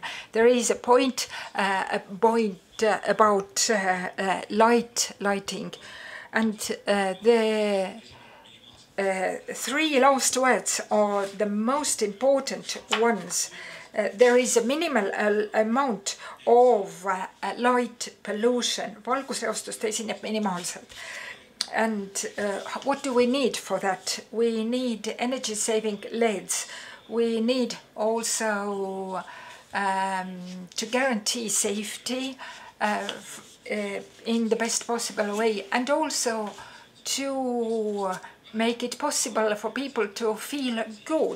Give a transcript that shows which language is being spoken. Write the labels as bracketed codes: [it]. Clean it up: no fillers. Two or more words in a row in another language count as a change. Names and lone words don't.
[en] There is a point about lighting, and the 3 last words are the most important ones. There is a minimal amount of light pollution. [et] Valgusreostust esineb minimaalselt. [en] And what do we need for that? We need energy-saving LEDs. We need also to guarantee safety in the best possible way, and also to make it possible for people to feel good.